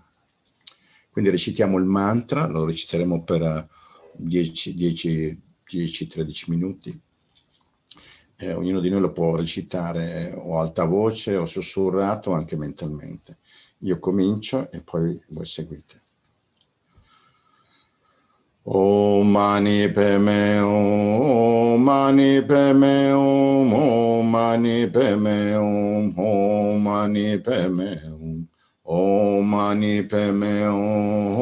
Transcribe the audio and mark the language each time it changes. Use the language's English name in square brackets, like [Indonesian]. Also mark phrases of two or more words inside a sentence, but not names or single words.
[Italian] Quindi recitiamo il mantra, lo reciteremo per 10-13 minuti. Ognuno di noi lo può recitare o a alta voce o sussurrato o anche mentalmente. Io comincio e poi voi seguite. [Sanskrit] Om mani padme hum, Om mani padme hum, Om mani padme hum, Om mani padme hum, Om mani padme hum,